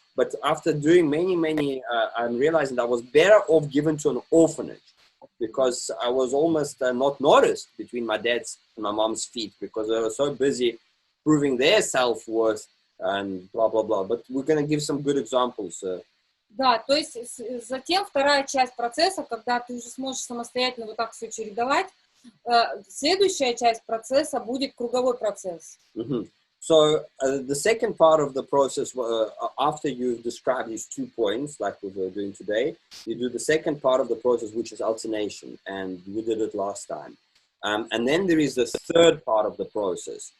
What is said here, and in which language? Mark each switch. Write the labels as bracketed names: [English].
[English] But after doing many, I'm realizing that I was better off given to an orphanage, because I was almost not noticed between my dad's and my mom's feet, because they were so busy proving their self-worth and blah, blah, blah. But we're going to give some good examples. [Russian] Да, то есть затем вторая часть процесса, когда ты уже сможешь самостоятельно вот так все чередовать, следующая часть процесса будет круговой процесс. [English] So the second part of the process, after you've described these 2 points, like we were doing today, you do the second part of the process, which is alternation, and we did it last time. And then there is the third part of the process.